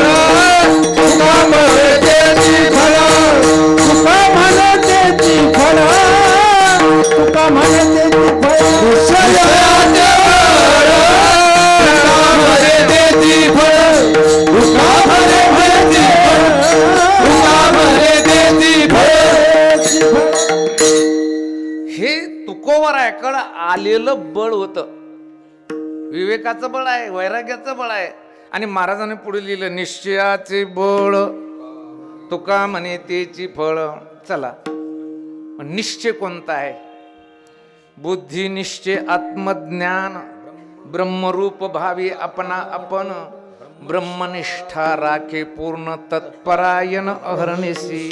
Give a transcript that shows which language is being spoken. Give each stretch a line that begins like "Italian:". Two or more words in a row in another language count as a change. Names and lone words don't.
Marathi: तुका म्हणे तेची फळ, तुका म्हणे तेची फळ, तुका म्हणे तेची फळ, निश्चयाचे बळ, तुका म्हणे तेची फळ, तुका म्हणे तेची फळ, तुका म्हणे तेची फळ. हे तुकोबारायाकडं आलेलं बळ होतं. विवेकाचं बळ आहे, वैराग्याचं बळ आहे. आणि महाराजांनी पुढे लिहिलं निश्चयाचे बळ, तुका म्हणे तेची फळ. चला, निश्चय कोणता आहे? बुद्धी निश्चय आत्मज्ञान, ब्रह्मरूप भावी अपना आपण, ब्रह्मनिष्ठा राखे पूर्ण तत्परायण अहर्निशी.